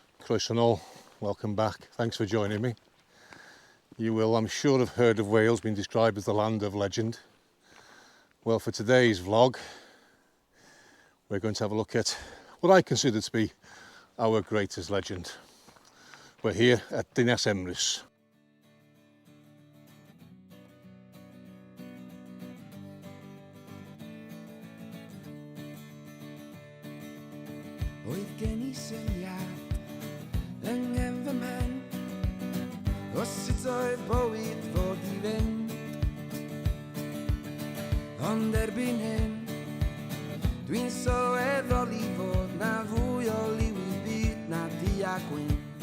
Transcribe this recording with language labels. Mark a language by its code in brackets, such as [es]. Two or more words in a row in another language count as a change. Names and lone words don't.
[cy] croeso nôl, [en] welcome back, thanks for joining me. You will, I'm sure, have heard of Wales being described as the land of legend. Well, for today's vlog, we're going to have a look at what I consider to be our greatest legend. We're here at Dinas Emrys. [cy] Oedd gen I syniad yng nghefn mhen o sut oedd bywyd fod I fynd, ond erbyn hyn dwi'n sylweddoli fod na fwy o liw I byd na du a gwyn.